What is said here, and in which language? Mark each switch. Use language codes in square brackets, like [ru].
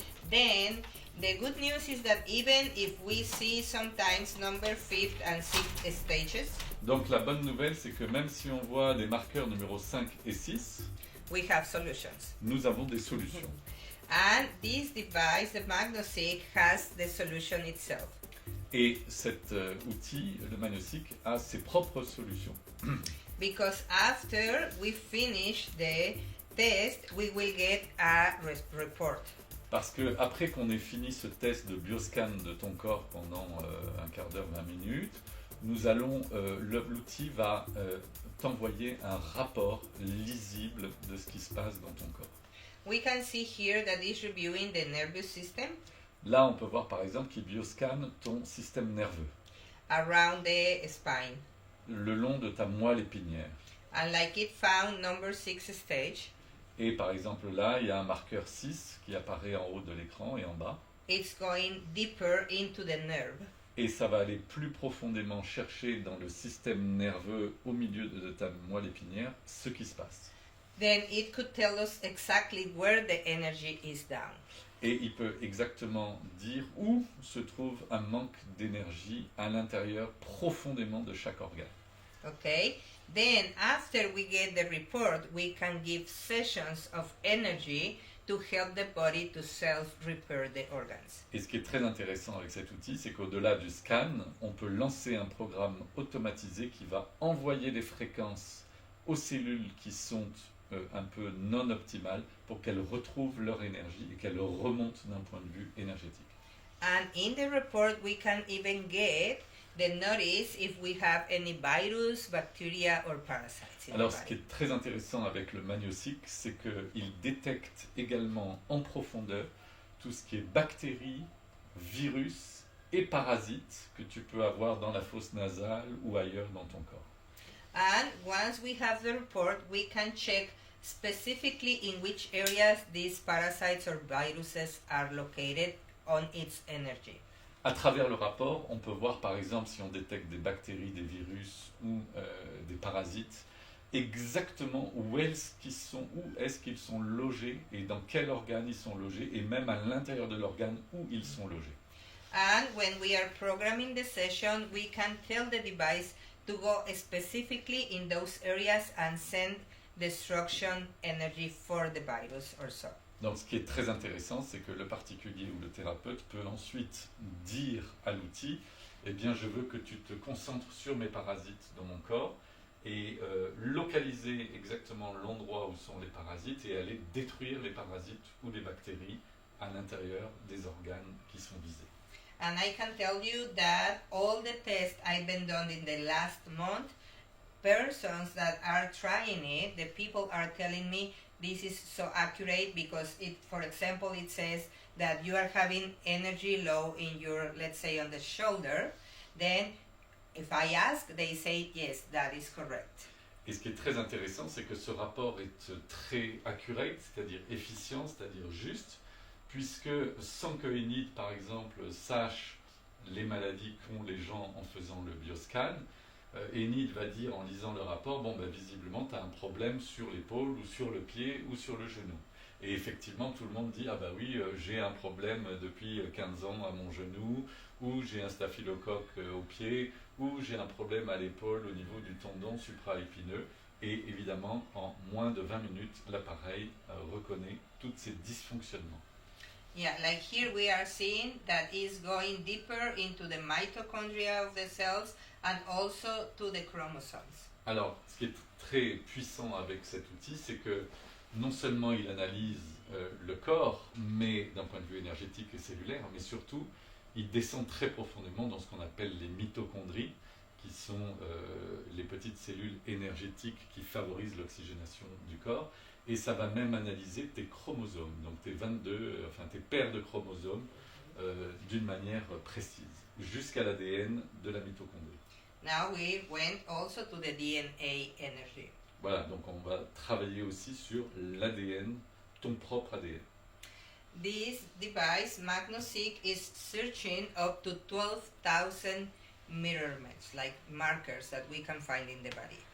[en] Then the good news is that even if we see sometimes number 5th and 6th stages, [fr] Donc la bonne nouvelle, c'est que même si on voit des marqueurs numéro 5 et 6, [en] we have solutions. [fr] nous avons des solutions. [en] And this device, the MagnoSeek, has the solution itself. [fr] Et cet outil, le MagnoSeek, a ses propres solutions. [en] Because after we finish the test, we will get a report. [fr] Parce que après qu'on ait fini ce test de bioscan de ton corps pendant un quart d'heure, 20 minutes, nous allons, l'outil va t'envoyer un rapport lisible de ce qui se passe dans ton corps. [en] We can see here that it's reviewing the nervous system [fr] Là, on peut voir par exemple qu'il bioscanne ton système nerveux, [en] around the spine. [fr] le long de ta moelle épinière. [en] And like it found number 6 stage, [fr] Et par exemple là, il y a un marqueur 6 qui apparaît en haut de l'écran et en bas. [en] it's going deeper into the nerve. [fr] Et ça va aller plus profondément chercher dans le système nerveux au milieu de ta moelle épinière ce qui se passe. [en] Then it could tell us exactly where the energy is down. [fr] Et il peut exactement dire où se trouve un manque d'énergie à l'intérieur profondément de chaque organe. [en] Okay? Then after we get the report, we can give sessions of energy to help the body to self-repair the organs. [fr] Et ce qui est très intéressant avec cet outil, c'est qu'au-delà du scan, on peut lancer un programme automatisé qui va envoyer des fréquences aux cellules qui sont un peu non optimales pour qu'elles retrouvent leur énergie et qu'elles remontent d'un point de vue énergétique. [en] And in the report, we can even get the notice if we have any virus, bacteria, or parasites in [fr] Alors ce qui [en] body. [fr] est très intéressant avec le MagnoSeek, c'est qu'il détecte également en profondeur tout ce qui est bactéries, virus et parasites que tu peux avoir dans la fosse nasale ou ailleurs dans ton corps. [en] And once we have the report, we can check specifically in which areas these parasites or viruses are located on its energy. [fr] À travers le rapport, on peut voir par exemple si on détecte des bactéries, des virus ou des parasites, exactement où est-ce qu'ils sont logés et dans quel organe ils sont logés et même à l'intérieur de l'organe où ils sont logés. [en] And when we are programming the session, we can tell the device to go specifically in those areas and send destruction energy for the virus or so. [fr] Donc ce qui est très intéressant, c'est que le particulier ou le thérapeute peut ensuite dire à l'outil, eh bien je veux que tu te concentres sur mes parasites dans mon corps et localiser exactement l'endroit où sont les parasites et aller détruire les parasites ou les bactéries à l'intérieur des organes qui sont visés. [en] And I can tell you that all the tests I've been done in the last month, persons that are trying it, the people are telling me this is so accurate because it, for example, it says that you are having energy low in your, let's say, on the shoulder. Then if I ask, they say, yes, that is correct. [fr] Et ce qui est très intéressant, c'est que ce rapport est très accurate, c'est-à-dire efficient, c'est-à-dire juste, puisque sans que Enid, par exemple, sache les maladies qu'ont les gens en faisant le bioscan, Enid va dire en lisant le rapport, bon ben visiblement tu as un problème sur l'épaule ou sur le pied ou sur le genou. Et effectivement tout le monde dit, ah bah oui, j'ai un problème depuis 15 ans à mon genou, ou j'ai un staphylocoque au pied, ou j'ai un problème à l'épaule au niveau du tendon supraépineux. Et évidemment, en moins de 20 minutes, l'appareil reconnaît tous ces dysfonctionnements. [en] Yeah, like here we are seeing that is going deeper into the mitochondria of the cells and also to the chromosomes. [fr] Alors, ce qui est très puissant avec cet outil, c'est que non seulement il analyse le corps, mais d'un point de vue énergétique et cellulaire, mais surtout, il descend très profondément dans ce qu'on appelle les mitochondries, qui sont les petites cellules énergétiques qui favorisent l'oxygénation du corps. Et ça va même analyser tes chromosomes, donc tes paires de chromosomes, d'une manière précise, jusqu'à l'ADN de la mitochondrie. [en] Now we went also to the DNA energy. [fr] Voilà, donc on va travailler aussi sur l'ADN, ton propre ADN. [en] This device, MagnoSeek, is searching up to 12,000 measurements, like markers that we can find in the body.